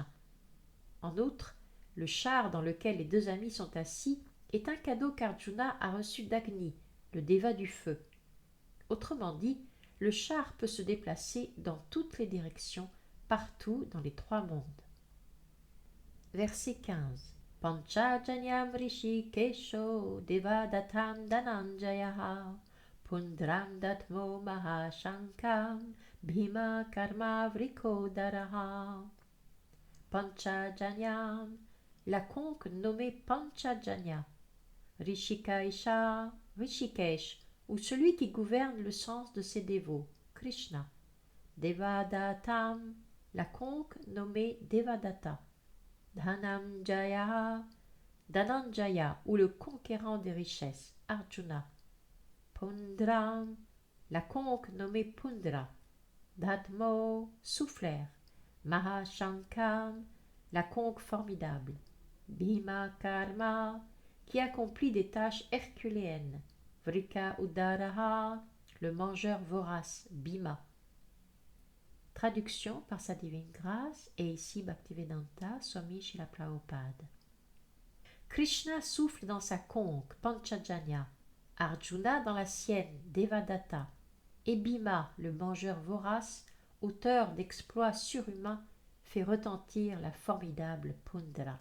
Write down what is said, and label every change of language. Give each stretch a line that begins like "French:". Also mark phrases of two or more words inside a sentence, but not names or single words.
French: En outre, le char dans lequel les deux amis sont assis est un cadeau qu'Arjuna a reçu d'Agni, le déva du feu. Autrement dit, le char peut se déplacer dans toutes les directions, partout dans les trois mondes. Verset 15.
Sanskrit: Panchajanyam rishi kesho devadatam dananjayaha pundram datmo mahashankam bhima karma vrikodaraha.
French: Panchajanyam, la conque nommée Panchajanya, Rishikesha, Rishikesh, ou celui qui gouverne le sens de ses dévots, Krishna. Devadatam, la conque nommée Devadatta. Dhananjaya, Dhananjaya, ou le conquérant des richesses, Arjuna. Pundram, la conque nommée Pundra. Dhatmo, souffleur. Mahashankam, la conque formidable.
Sanskrit: Bhima Karma,
French: qui accomplit des tâches herculéennes.
Sanskrit: Vrika Udaraha,
French: le mangeur vorace, Bhima. Traduction par sa divine grâce et ici Bhaktivedanta Swami Srila Prabhupada. Krishna souffle dans sa conque, Panchajanya, Arjuna dans la sienne, Devadatta, et Bhima, le mangeur vorace, auteur d'exploits surhumains, fait retentir la formidable Pundra.